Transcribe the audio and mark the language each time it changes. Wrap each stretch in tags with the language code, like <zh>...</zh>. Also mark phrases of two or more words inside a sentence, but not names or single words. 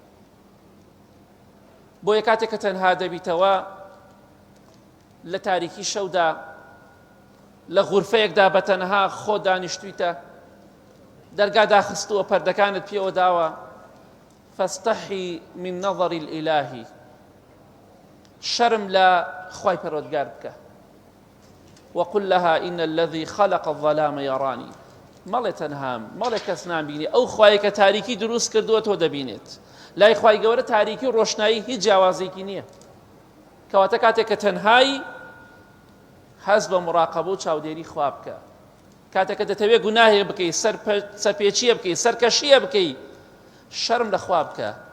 <ckb>بۆیە کاتێک کە تەنها دەبیتەوە لە تاریکی شەودا لە غورفەیەکدا بەتەنها خۆ دانیشتویتە دەرگا داخستووە پەردەکانت پێوە داوە</ckb> <ar>فاستحی من نظر الإلهی</ar> <ckb>شەرم لە خوای پەروەردگار بکە</ckb> <ar>وقل لها إن الذي خلق الظلام يراني</ar> <ckb>مەڵێ تەنهام مەڵێ کەس نامبینی ئەو خوای کە تاریکی دروست کردووە تۆ دەبینێت لای خوای گەورە تاریکی و ڕۆشنایی هیچ جیاوازێکی نییە کەواتە کاتێک کە تەنهایی حەز بە مراقەبە و چاودێری خوا بکە کاتێک کە دەتەوێت گوناهێک بکەی سەرپێچیە بکەی سەرکەشیە بکەی شەرم لە خوا بکە</ckb>